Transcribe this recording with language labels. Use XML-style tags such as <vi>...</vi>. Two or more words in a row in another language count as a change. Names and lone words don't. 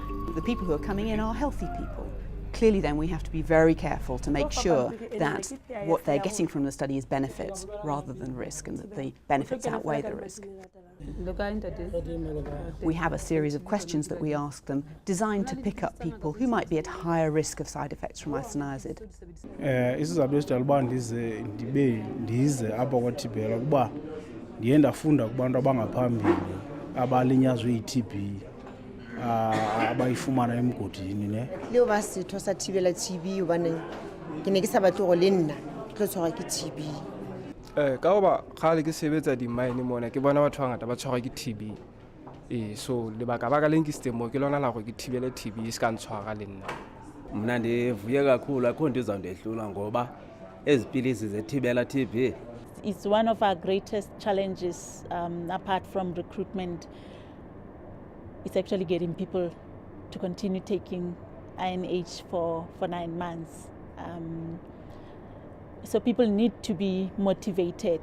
<en>the people who are coming in are healthy people. Clearly then we have to be very careful to make sure that what they're getting from the study is benefit rather than risk, and that the benefits outweigh the risk. We have a series of questions that we ask them designed to pick up people who might be at higher risk of side effects from isoniazid.</en> <xh>Isizathu esidalela uba ndize apha kwaThibela kuba ndiye ndafunda kubantu abangaphambili abalinyazwe yi-TB abayifumana emgodini ne.</xh> <st>Leo ba setho sa Thibela TB hobane ke ne ke sa batle go le nna ke tlo tshwarwa ke TB. Ka hoba kgale ke sebetsa di-mine mona ke bona batho bangata ba tshwarwa ke TB. So lebaka le nkisitse mo ke lona la go ke thibele TB e se ka ntshwara le nna.</st> <xh>Mna ndivuye kakhulu akho nto izawundehlula ngoba ezi pilisi ze-Thibela TB.</xh> <en>It's one of our greatest challenges apart from recruitment. It's actually getting people to continue taking INH for 9 months. So people need to be motivated.</en>